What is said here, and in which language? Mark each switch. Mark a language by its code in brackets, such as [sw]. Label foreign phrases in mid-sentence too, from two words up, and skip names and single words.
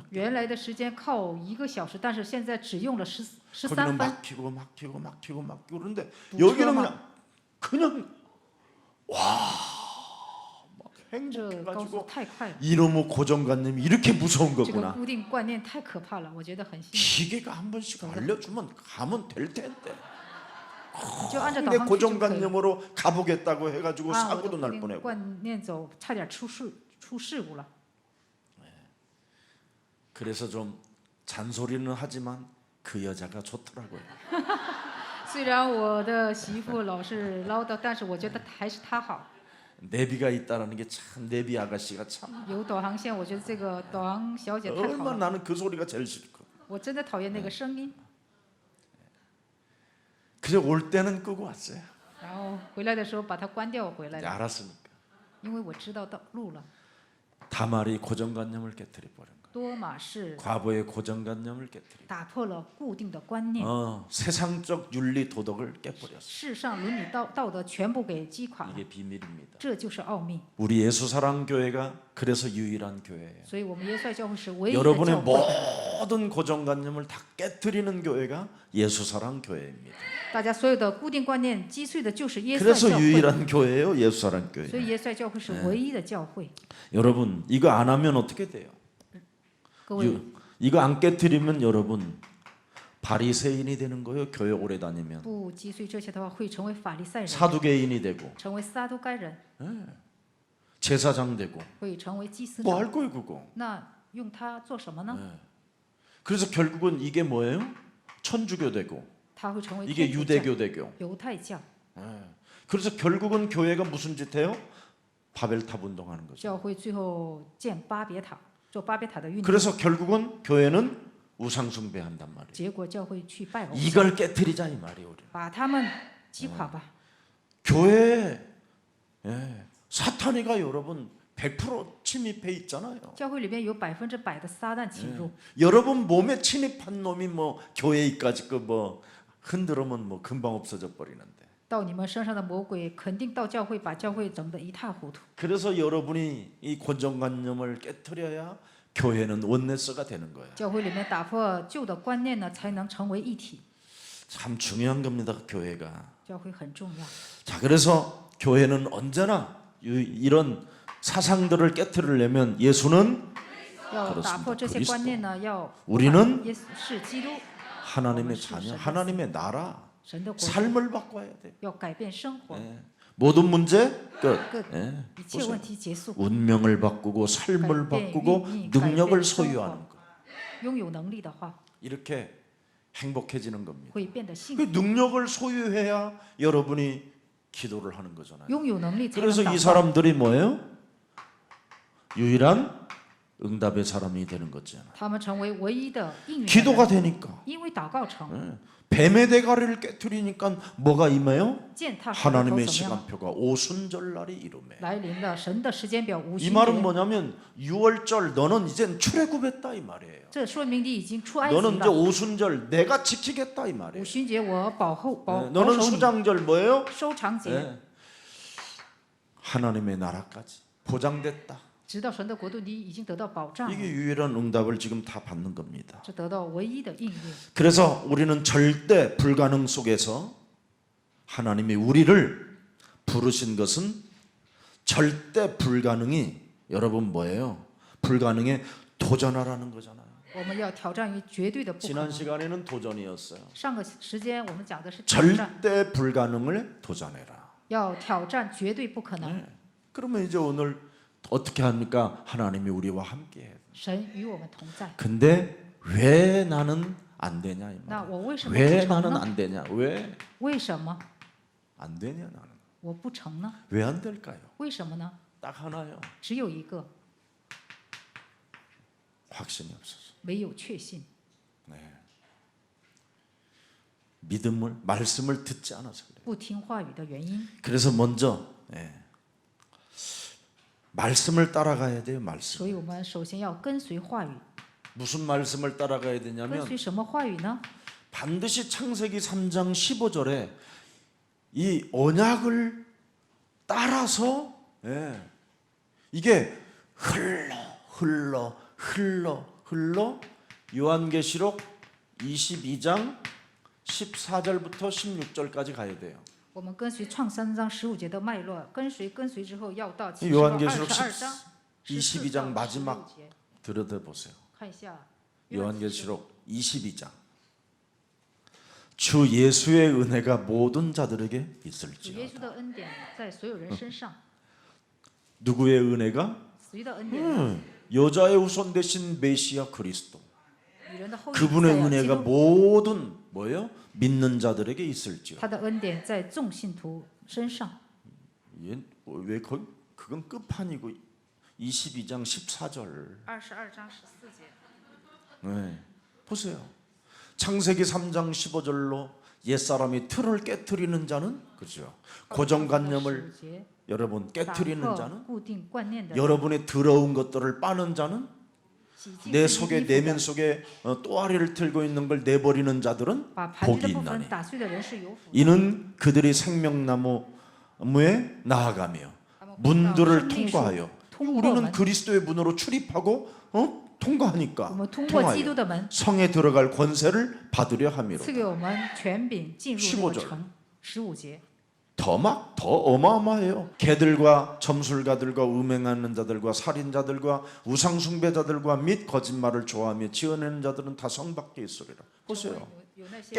[zh] 原来的时间靠1个小时，但是现在只用了13 [ko] 거기는 [zh] 分。 [ko] 막히고 그런데 또 여기는 車만 그냥 막 [zh] 这高速 [ko] 행복해가지고 [zh] 太快了， [ko] 이놈의 고정관념이 이렇게 무서운 [zh] 这个 [ko] 거구나. [zh] 固定观念太可怕了，我觉得很新。 [ko] 기계가 한 번씩 알려주면 가면 될 텐데. [zh] 你就按照导 [ko] 내 [zh] 航去就可以了。 [ko] 고정관념으로 가보겠다고 해가지고 [zh] 按我的 [ko] 사고도 [zh] 固 [ko] 날 [zh] 定 [ko] 뻔했고. [zh] 观念走，差点出事故了。 [ko] 그래서 좀 잔소리는 하지만 그 여자가 좋더라고요. [zh] 虽然我的媳妇老是唠叨，但是我觉得还是她好。 [ko] 내비가 있다라는 게 참 내비 아가씨가 참 [zh] 有导航线，我觉得这个导航小姐太好 [ko] 얼마나 [zh] 了。 [ko] 나는 그 소리가 제일 싫고. [zh] 我真的讨厌那个声音。 [ko] 그래서 올 때는 끄고 왔어요. [zh] 然后回来的时候把它关掉回来 [ko] 이제 [zh] 了， [ko] 알았으니까. [zh] 因为我知道道路了。 [ko] 다말이 고정관념을 깨뜨려 버린 거예요. [zh] 多马是 [ko] 과거의 고정관념을 깨뜨려. [zh] 打破了固定的观念， [ko] 세상적 윤리 도덕을 깨버렸어. [zh] 世上伦理道德全部给击垮了， [ko] 이게 비밀입니다. [zh] 这就是奥秘。 [ko] 우리 예수사랑 교회가 그래서 유일한 교회예요. [zh] 所以，我们耶稣爱教会是唯一的 [ko] 여러분의 [zh] 教会。 [ko] 모든 고정관념을 다 깨뜨리는 교회가 예수사랑 교회입니다. [zh] 大家所有的固定观念击碎的就是耶稣爱 [ko] 그래서 [zh] 教会， [ko] 유일한 교회예요, 예수사랑 교회. [zh] 所以耶稣爱教会是唯一的教会。 [ko] 여러분 이거 안 하면 어떻게 돼요? [zh] 各位， [ko] 이거 안 깨뜨리면 여러분 바리새인이 되는 거예요. 교회 오래 다니면 [zh] 不击碎这些的话，会成为法利赛人， [ko] 사두개인이 되고 [zh] 成为撒都该人， [ko] 제사장 되고 [zh] 会成为祭司 [ko] 뭐 [zh] 长。 [ko] 할 거예요 그거. [zh] 那用它做什么呢？ [ko] 그래서 결국은 이게 뭐예요? 천주교 되고 [zh] 它会成为 [ko] 이게 [zh] 天主教、 [ko] 유대교 되고. [zh] 犹太教。 [ko] 그래서 결국은 교회가 무슨 짓 해요? 바벨탑 운동하는 거죠. [zh] 教会最后建巴别塔，做巴别塔的运动， [ko] 그래서 결국은 교회는 우상 숭배한단 말이에요. [zh] 结果教会去拜偶像， [ko] 이걸 깨뜨리자 이 말이에요. 우리. [zh] 把他们击垮吧。 [ko] 교회에 사탄이가 여러분 100% 침입해 있잖아요. [zh] 教会里边有100%的撒旦侵入， [ko] 여러분 몸에 침입한 놈이 뭐 교회까지 그 뭐 흔들으면 뭐 금방 없어져 버리는데. [zh] 到你们身上的魔鬼肯定到教会把教会整得一塌糊涂。 [ko] 그래서 여러분이 이 고정관념을 깨뜨려야 교회는 원네스가 되는 거예요. [zh] 教会里面打破旧的观念呢，才能成为一体。 [ko] 참 중요한 겁니다. 교회가. [zh] 教会很重要， [ko] 자, 그래서 교회는 언제나 이런 사상들을 깨뜨리려면 예수는 [zh] 要打破这些观念呢，要 [ko] 우리는 [zh] 耶稣是基督， [ko] 하나님의 자녀, 하나님의 나라, [zh] 神的国， [ko] 삶을 바꿔야 돼. [zh] 要改变生活， [ko] 모든 문제 끝. [zh] 各 [ko] 예. [zh] 一切问题结束， [ko] 운명을 바꾸고 삶을 바꾸고 능력을 소유하는 것. [zh] 拥有能力的话， [ko] 이렇게 행복해지는 겁니다. [zh] 会变得幸 [ko] 그 [zh] 福。 [ko] 능력을 소유해야 여러분이 기도를 하는 거잖아요. [zh] 拥有能力才能 [ko] 그래서 [zh] 祷 [ko] 이 [zh] 告。 [ko] 사람들이 뭐예요? 유일한 응답의 사람이 되는 거잖아요. [zh] 他们成为唯一的应允的 [ko] 기도가 [zh] 人， [ko] 되니까 [zh] 因为祷告成， [ko] 뱀의 대가리를 깨트리니까 뭐가 임해요? [zh] 践踏舌头 [ko] 하나님의 [zh] 怎么样？ [ko] 시간표가 오순절날이 이루매. [zh] 来临了神的时间表，五 [ko] 이 [zh] 旬 [ko] 말은 [zh] 节。 [ko] 뭐냐면 6월절 너는 이젠 출애굽했다 이 말이에요. [zh] 这说明你已经出埃及 [ko] 너는 이제 [zh] 了。 [ko] 오순절 내가 지키겠다 이 [zh] 五 [ko] 말이에요. [zh] 旬节我保 [ko] 너는 [zh] 守你。 [ko] 수장절 뭐예요? [zh] 收藏节， [ko] 네. 하나님의 나라까지 보장됐다. [zh] 直到神的国度，你已经得到保障了， [ko] 이게 유일한 응답을 지금 다 받는 겁니다. [zh] 这得到唯一的应允。 [ko] 그래서 우리는 절대 불가능 속에서 하나님이 우리를 부르신 것은 절대 불가능이 여러분 뭐예요? 불가능에 도전하라는 거잖아요. [zh] 我们要挑战于绝对的不可 [ko] 지난 [zh] 能。 [ko] 시간에는 도전이었어요. [zh] 上个时间我们讲的是挑战， [ko] 절대 불가능을 도전해라. [zh] 要挑战绝对不可能。 [ko] 네. 그러면 이제 오늘 어떻게 합니까? 하나님이 우리와 함께해요. [zh] 神与我们同在。 [ko] 근데 왜 나는 안 되냐 이 [zh] 那 [ko] 말. [zh] 我为什么 [ko] 왜 [zh] 不成 [ko] 나는 [zh] 呢？ [ko] 안 되냐? 왜 [zh] 为什么 [ko] 안 되냐 나는? [zh] 我不成呢？ [ko] 왜 안 될까요? [zh] 为什么呢？ [ko] 딱 하나요. [zh] 只有一个， [ko] 확신이 없어서. [zh] 没有确信， [ko] 믿음을 말씀을 듣지 않아서 그래요. [zh] 不听话语的原因。 [ko] 그래서 먼저 말씀을 따라가야 돼요. 말씀. [zh] 所以我们首先要跟随话语。 [ko] 무슨 말씀을 따라가야 [zh] 跟 [ko] 되냐면 [zh] 随什么话语呢？ [ko] 반드시 창세기 3장 15절에 이 언약을 따라서 이게 흘러 요한계시록 22장 14절부터 16절까지 가야 돼요. [zh] 我们跟随创三章15节的脉络，跟随之后要到 [ko] 이 요한계시록 [zh] 22章 [ko] 22장 마지막 [zh] 16 节， [ko] 들여다보세요. [zh] 看一下 [ko] 요한계시록 22장. 주 예수의 은혜가 모든 자들에게 [zh] 主耶稣 [ko] 있을지어다. [zh] 的恩典在所有人身上， [ko] 누구의 은혜가? [zh] 谁的恩典？ [ko] 여자의 후손 되신 메시아 그리스도. [zh] 女人的后裔 [ko] 그분의 [zh] 在基 [ko] 은혜가 [zh] 督， [ko] 모든 뭐예요? 믿는 자들에게 있을지어다. [zh] 他的恩典在众信徒身上。 [ko] 왜 그건 끝판이고 22장 14절. [zh] 22 章14节， [ko] 네. 보세요. 창세기 3장 15절로 옛사람이 틀을 깨트리는 자는 그죠? 고정관념을 [zh] 15节 [ko] 여러분 [zh] 打 [ko] 깨트리는 [zh] 破 [ko] 자는 [zh] 固定观念的， [ko] 여러분의 더러운 것들을 빠는 자는 [zh] 洗净 [ko] 내 [zh] 自己 [ko] 속에 [zh] 衣服的 [ko] 내면 속에 또아리를 틀고 있는 걸 내버리는 자들은 [zh] 把盘子 [ko] 복이 [zh] 的部分 [ko] 있나니 [zh] 打碎的人是有福的。 [ko] 이는 그들이 생명나무에 나아가며 [zh] 他们 [ko] 문들을 [zh] 生命树 [ko] 통과하여 [zh] 通过 [ko] 우리는 [zh] 门， [ko] 그리스도의 문으로 출입하고 통과하니까 [zh] 我们通过基督 [ko] 통하여 [zh] 的门， [ko] 성에 들어갈 권세를 받으려 함이로 [zh] 赐给我们权柄进入 [ko] 15 [zh] 这个 [ko] 절 [zh] 城。15节， [ko] 더 어마어마해요. 개들과 점술가들과 음행하는 자들과 살인자들과 우상숭배자들과 및 거짓말을 좋아하며 지어내는 자들은 다 성 밖에 있으리라. 보세요. [zh] 有那些